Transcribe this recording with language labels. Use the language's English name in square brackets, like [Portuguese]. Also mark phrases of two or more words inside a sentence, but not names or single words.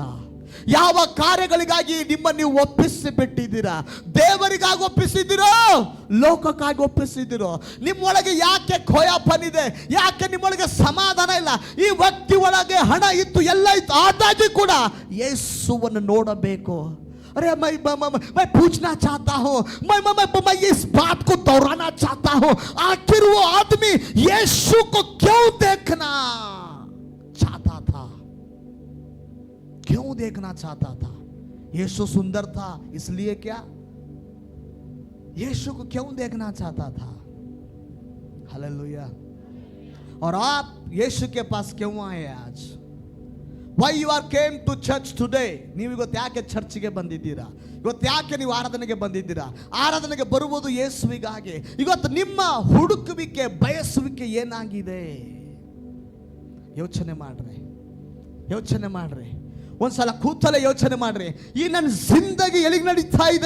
[Kannada] ಯಾವ ಕಾರ್ಯಗಳಿಗಾಗಿ ನಿಮ್ಮನ್ನು ನೀವು ಒಪ್ಪಿಸಿ ಬಿಟ್ಟಿದ್ದೀರಾ? ದೇವರಿಗಾಗಿ ಒಪ್ಪಿಸಿದ್ದೀರೋ, ಲೋಕಕ್ಕಾಗಿ ಒಪ್ಪಿಸಿದ್ದೀರೋ? ನಿಮ್ಮೊಳಗೆ ಯಾಕೆ ಖೋಯಾಪನಿದೆ? ಯಾಕೆ ನಿಮ್ಮೊಳಗೆ ಸಮಾಧಾನ ಇಲ್ಲ? ಈ ವ್ಯಕ್ತಿ ಒಳಗೆ ಹಣ ಇತ್ತು, ಎಲ್ಲ ಇತ್ತು, ಆದಾಗ್ಯೂ ಕೂಡ ಯೇಸುವನ್ನು ನೋಡಬೇಕು. [Hindi] अरे मैं पूछना चाहता हूँ, मैं इस बात को दोहराना चाहता हूँ, आखिर वो आदमी यीशु को क्यों देखना चाहता था? क्यों देखना चाहता था? यीशु सुंदर था इसलिए क्या? यीशु को क्यों देखना चाहता था? हालेलुया। और आप यीशु के पास क्यों आए आज? [English] Why you are came to church today? [Kannada] ನೀವು ಇವತ್ತು ಯಾಕೆ ಚರ್ಚ್ಗೆ ಬಂದಿದ್ದೀರಾ? ಇವತ್ತು ಯಾಕೆ ನೀವು ಆರಾಧನೆಗೆ ಬಂದಿದ್ದೀರಾ? ಆರಾಧನೆಗೆ ಬರುವುದು ಯೇಸುವಿಗಾಗಿ. ಇವತ್ತು ನಿಮ್ಮ ಹುಡುಕುವಿಕೆ, ಬಯಸುವಿಕೆ ಏನಾಗಿದೆ? ಯೋಚನೆ ಮಾಡ್ರಿ, ಯೋಚನೆ ಮಾಡ್ರಿ. ಒಂದ್ಸಲ ಕೂತಲೇ ಯೋಚನೆ ಮಾಡ್ರಿ. ಈ ನನ್ನ ಜಿಂದಗಿ ಎಲ್ಲಿಗೆ ನಡೀತಾ ಇದೆ?